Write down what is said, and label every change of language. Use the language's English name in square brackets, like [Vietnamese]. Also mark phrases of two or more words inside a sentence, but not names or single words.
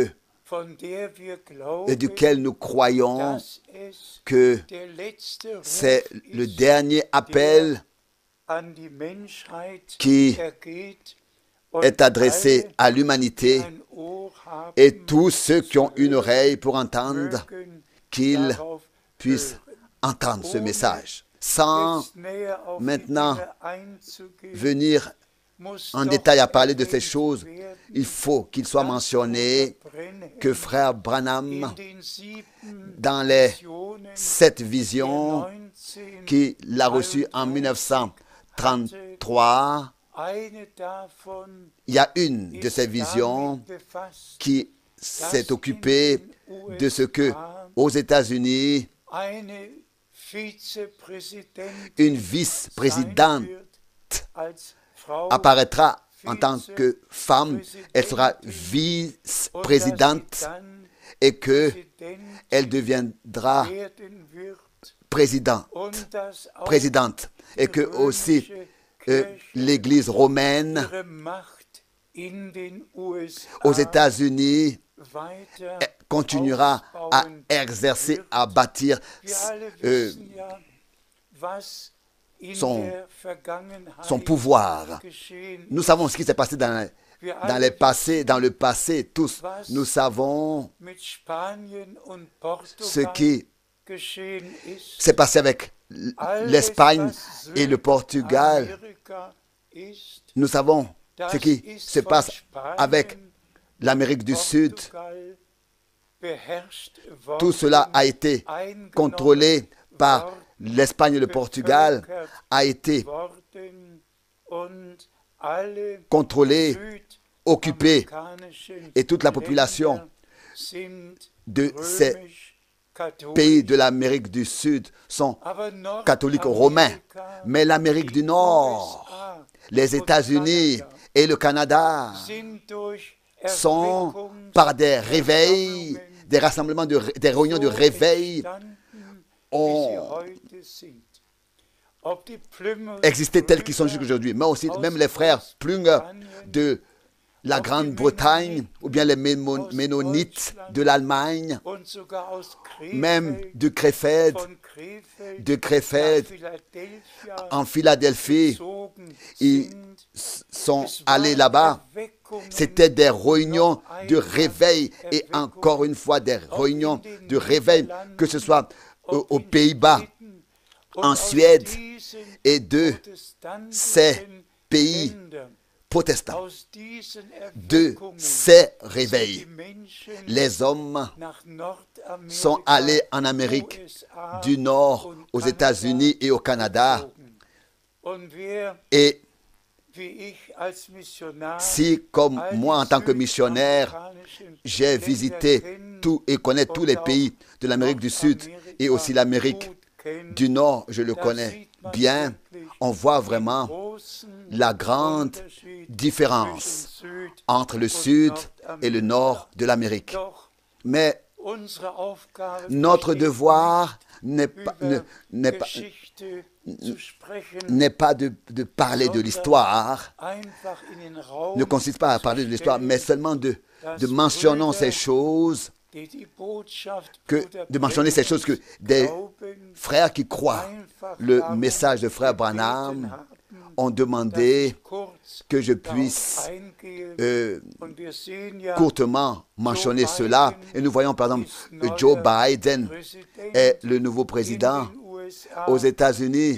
[French] duquel nous croyons que c'est le dernier appel qui est adressé à l'humanité, et tous ceux qui ont une oreille pour entendre qu'ils [German] darauf [French] puissent [German] hören. [French] entendre ce message. Sans [German] Jetzt näher auf die [French] maintenant [German] Dinge einzugehen, [French] venir [German] muss [French] en [German] doch [French] détail à parler de ces [German] erwähnt [French] choses, [German] werden, [French] il faut qu'il soit [German] dass [French] mentionné [German] Bruder Branham [French] que frère [German] in [French] Branham, [German] den 7 [French] dans les [German] Visionen 7 der [French] visions qu'il a reçues en 1933, [German] eine davon [French] il y a une de [German] ist [French] ces visions [German] damit befasst, [French] qui s'est occupée de ce que aux États-Unis, [German] eine Vizepräsidentin [French] une [German] sein [French] vice-présidente [German] wird als Frau [French] apparaîtra en tant que femme, elle sera vice-présidente [German] dann [French] et que [German] Präsident [French] elle deviendra [German] werden wird [French] présidente et que aussi l'Église romaine [German] ihre Macht in den USA [French] aux États-Unis [German] weiter [French] continuera à exercer, à bâtir [German] Wir alle wissen ja, was in [French] son [German] der Vergangenheit [French] pouvoir. [German] geschehen [French] Nous savons ce qui s'est passé dans le passé, tous. Nous savons [German] mit Spanien und [French] ce Portugal qui [German] geschehen ist. [French] s'est passé avec l'Espagne et le Portugal. [German] Amerika ist, [French] Nous savons ce qui [German] ist [French] se [German] von [French] passe [German] Spanien, [French] avec l'Amérique du Sud. [German] Portugal beherrscht worden, [French] Tout cela a été [German] eingenommen [French] contrôlé par [German] worden, [French] l'Espagne et le Portugal, [German] bevölkert [French] a été [German] worden und alle [French] contrôlé, occupé, [German] südamerikanischen [French] et toute la population [German] Länder sind [French] de ces [German] römisch-katholisch. [French] pays de l'Amérique du Sud sont [German] Aber [French] catholiques romains. [German] Nordamerika, [French] Mais l'Amérique du Nord, [German] USA [French] les [German] und [French] États-Unis [German] Kanada [French] et le Canada [German] sind durch [French] sont [German] Erweckungs- [French] par des réveils, des rassemblements, des réunions de [German] so [French] réveil, [German] entstanden, wie sie [French] ont [German] heute sind. Ob die Plymouth [French] existé tels qu'ils sont [German] Brüder [French] jusqu'aujourd'hui. Mais aussi, [German] aus [French] même les frères Plunger [German] Großbritannien, [French] de la Grande-Bretagne, ou bien les Ménonites de l'Allemagne, [German] und sogar aus [French] même [German] Krefeld, [French] de Krefeld [German] nach Philadelphia [French] en Philadelphie, [German] gezogen [French] ils [German] sind. [French] sont [German] Es [French] allés [German] waren [French] là-bas. [German] Erweckungen, [French] C'était des réunions de réveil et encore une fois des réunions de réveil, que ce soit [German] ob [French] aux [German] in [French] Pays-Bas, [German] Schweden und [French] en [German] aus [French] Suède [German] diesen [French] et de [German] protestantischen [French] ces pays [German] Ländern, [French] protestants. [German] aus diesen [French] De [German] Erweckungen [French] ces [German] sind [French] réveils, [German] die Menschen [French] les hommes [German] nach Nordamerika, [French] sont allés en Amérique [German] USA [French] du Nord, [German] und [French] aux [German] Kanada [French] États-Unis et au Canada. [German] gezogen. Und wer, [French] Et [German] wie ich als Missionar, [French] si, comme [German] all [French] moi en [German] die [French] tant que missionnaire, [German] südamerikanischen [French] j'ai [German] Länder [French] visité [German] kennen [French] tout et connais tous les pays de l'Amérique du Sud et aussi l'Amérique [German] gut kennt, [French] du Nord, je le [German] da [French] connais [German] sieht man [French] bien. [German] wirklich [French] On voit [German] den [French] vraiment [German] großen [French] la grande [German] Unterschied [French] différence [German] zwischen Süd- [French] entre le [German] und [French] Sud et le [German] Nordamerika. [French] Nord de l'Amérique. [German] Doch [French] Mais [German] unsere Aufgabe [French] notre [German] besteht [French] devoir [German] nicht, [French] n'est [German] über [French] pas [German] Geschichte zu sprechen, [French] n'est pas de parler de l'histoire, [German] einfach in den Raum [French] ne consiste pas à parler de l'histoire, [German] zu [French] mais [German] stellen, [French] seulement de mentionnant ces choses, [German] die die Botschaft [French] de mentionner ces choses que des frères qui croient le message de frère Branham ont demandé que je puisse courtement mentionner cela. Et nous voyons par exemple Joe Biden est le nouveau président aux États-Unis.